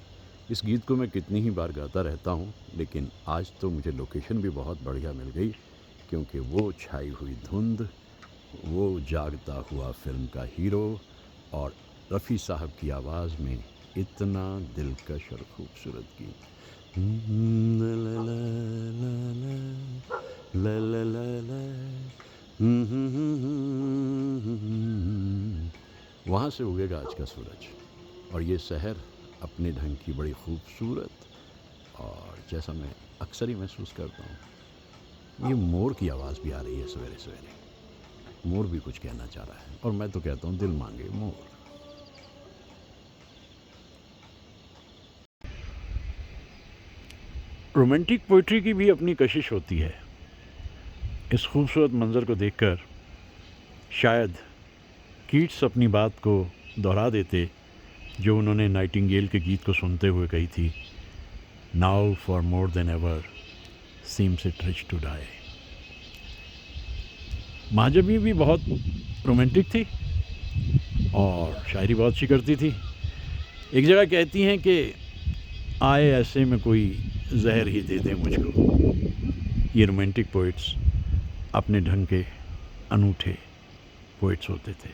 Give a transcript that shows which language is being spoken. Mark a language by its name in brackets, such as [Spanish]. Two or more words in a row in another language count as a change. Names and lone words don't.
[Hindi] इस गीत को मैं कितनी ही बार गाता रहता हूँ, लेकिन आज तो मुझे लोकेशन भी बहुत बढ़िया मिल गई, क्योंकि वो छाई हुई धुंध, वो जागता हुआ फिल्म का हीरो और रफ़ी साहब की आवाज़ में इतना दिलकश और खूबसूरत गीत। ला ला ला ला ला ला ला, वहाँ से उगेगा आज का सूरज और ये शहर अपने ढंग की बड़ी खूबसूरत। और जैसा मैं अक्सर ही महसूस करता हूँ, ये मोर की आवाज़ भी आ रही है सवेरे सवेरे। मोर भी कुछ कहना चाह रहा है और मैं तो कहता हूँ दिल मांगे मोर। [English] romantic poetry [Hindi] की भी अपनी कशिश होती है। इस खूबसूरत मंज़र को देखकर शायद कीट्स अपनी बात को दोहरा देते जो उन्होंने नाइटिंगेल के गीत को सुनते हुए कही थी, [English] now for more than ever seems it rich to die. [Hindi] महाजबी भी बहुत रोमांटिक थी और शायरी बहुत अच्छी करती थी। एक जगह कहती हैं कि आए ऐसे में कोई जहर ही दे दे मुझको। ये [English] romantic poets [Hindi] अपने ढंग के अनूठे पोइट्स होते थे।